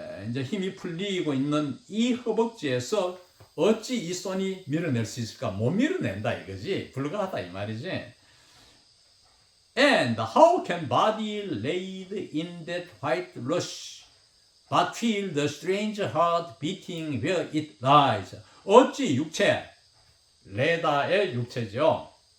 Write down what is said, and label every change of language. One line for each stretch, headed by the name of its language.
Korean: 이제 힘이 풀리고 있는 이 허벅지에서 어찌 이 손이 밀어낼 수 있을까? 못 밀어낸다 이거지. 불가하다 이 말이지.
English: And how can body laid in that white rush but feel the strange heart beating where it lies?
Korean: 어찌 육체, 레다의 육체죠.